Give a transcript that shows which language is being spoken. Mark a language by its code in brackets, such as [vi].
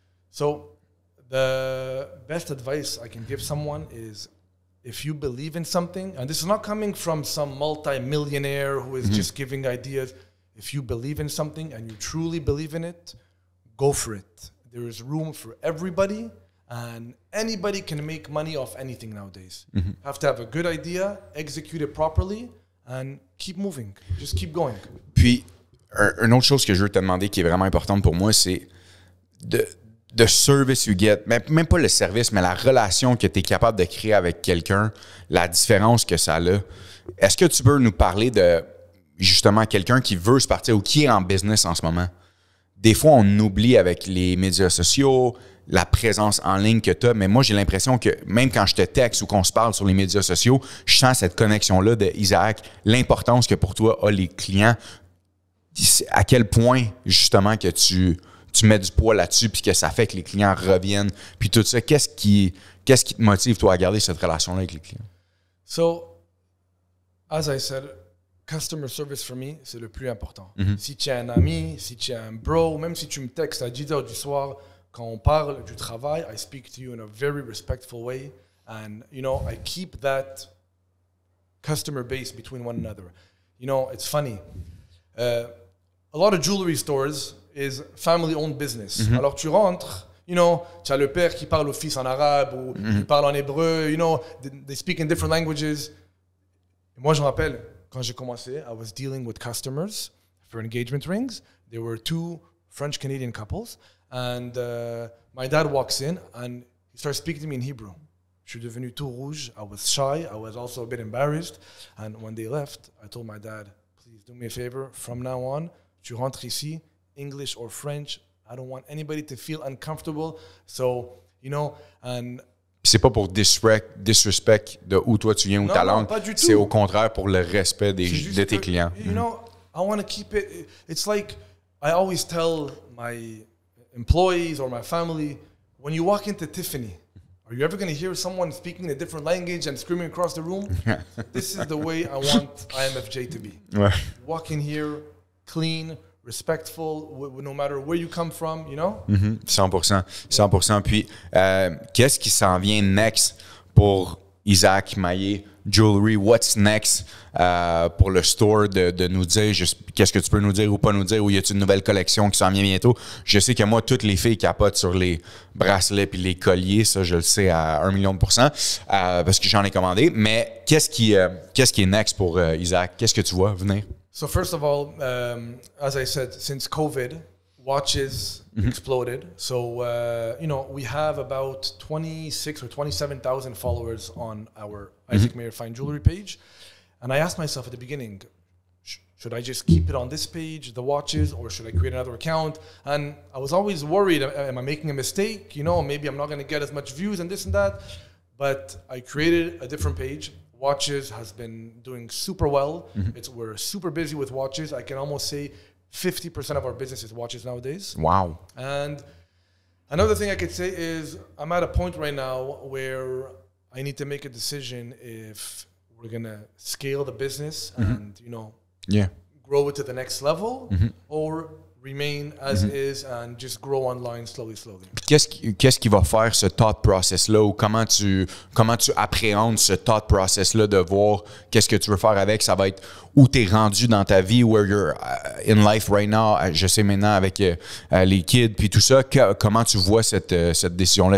[en] So the best advice I can give someone is, if you believe in something, and this is not coming from some multi-millionaire who is just giving ideas. If you believe in something and you truly believe in it, go for it. There is room for everybody, and anybody can make money off anything nowadays. Have to have a good idea, execute it properly, and keep moving. Just keep going. [fr] Puis, une autre chose que je veux te demander qui est vraiment importante pour moi, c'est [en] the service you get, [fr] même pas le service, mais la relation que tu es capable de créer avec quelqu'un, la différence que ça a. Est-ce que tu peux nous parler de, justement, quelqu'un qui veut se partir ou qui est en business en ce moment? Des fois, on oublie avec les médias sociaux, la présence en ligne que tu as, mais moi, j'ai l'impression que même quand je te texte ou qu'on se parle sur les médias sociaux, je sens cette connexion-là de Isaac, l'importance que pour toi a les clients, à quel point, justement, que tu mets du poids là-dessus puis que ça fait que les clients reviennent. Puis tout ça, qu'est-ce qui te motive, toi, à garder cette relation-là avec les clients? [en] So, as I said, customer service for me, [fr] c'est le plus important. Si tu es un ami, si tu es un bro, même si tu me textes à 10 h du soir, quand on parle du travail, [en] I speak to you in a very respectful way. And, you know, I keep that customer base between one another. You know, it's funny. A lot of jewelry stores is family-owned business. [fr] Alors, tu rentres, you know, tu as le père qui parle au fils en arabe ou il parle en hébreu, [en] you know, they speak in different languages. [fr] Et moi, je me rappelle, quand j'ai commencé, [en] I was dealing with customers for engagement rings. There were 2 French-Canadian couples. And my dad walks in and he starts speaking to me in Hebrew. [fr] Je suis devenu tout rouge. [en] I was shy. I was also a bit embarrassed. And when they left, I told my dad, please do me a favor. From now on, [fr] tu rentres ici, [en] English or French. I don't want anybody to feel uncomfortable. So, you know, and... [fr] C'est pas pour disrespect de où toi tu viens ou ta langue. C'est au contraire pour le respect de tes clients. [en] You know, I want to keep it... It's like, I always tell my employees or my family, when you walk into Tiffany, are you ever going to hear someone speaking a different language and screaming across the room? This is the way I want IMFJ to be. [fr] Ouais. [en] Walk in here, clean, respectful, no matter where you come from, you know? 100%. [fr] Puis, qu'est-ce qui s'en vient next pour Isaac Maillé Jewelry? [en] What's next [fr] pour le store de nous dire qu'est-ce que tu peux nous dire ou pas nous dire, ou y a-t-il une nouvelle collection qui s'en vient bientôt? Je sais que moi, toutes les filles capotent sur les bracelets puis les colliers, ça je le sais à 1,000,000% parce que j'en ai commandé, mais qu'est-ce qui est next pour Isaac? Qu'est-ce que tu vois venir? [en] So first of all, as I said, since COVID, watches exploded. So, you know, we have about 26 or 27,000 followers on our Isaac Mayer Fine Jewelry page. And I asked myself at the beginning, should I just keep it on this page, the watches, or should I create another account? And I was always worried, am I making a mistake? You know, maybe I'm not going to get as much views and this and that. But I created a different page. Watches has been doing super well. We're super busy with watches. I can almost say 50% of our business is watches nowadays. Wow. And another thing I could say is I'm at a point right now where I need to make a decision if we're going to scale the business and, you know, grow it to the next level or remain as is and just grow online slowly. [fr] Qu'est-ce qui va faire ce thought process-là, ou comment tu appréhendes ce thought process-là de voir qu'est-ce que tu veux faire avec? Ça va être où tu es rendu dans ta vie, [en] where you're in life right now. [fr] Je sais maintenant avec les kids puis tout ça, comment tu vois cette décision-là?